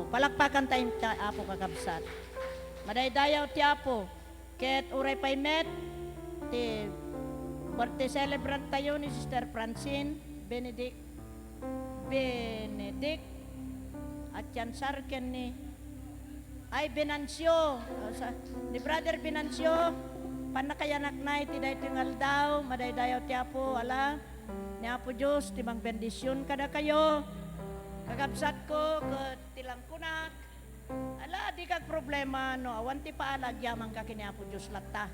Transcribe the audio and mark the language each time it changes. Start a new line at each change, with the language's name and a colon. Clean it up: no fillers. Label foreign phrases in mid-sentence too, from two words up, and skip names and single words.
Iloko: Palakpakan tayong ti Apo kakabsat. Madaydayaw ti Apo, ket uray pay met, ti
English: birthday celebrant
Iloko: tayo ni Sister Francine Benedict, at yan sarken ni Binancio, ni Brother Binancio, panakayanak na iti dahi tingal daw, madaydayaw ti Apo, ala, ni Apo Diyos, timang bendisyon kada kayo, kakabsat ko, tilang kunak, ala, di kag problema, no, awan ti paalag, yamang ka kini Apo Diyos latta.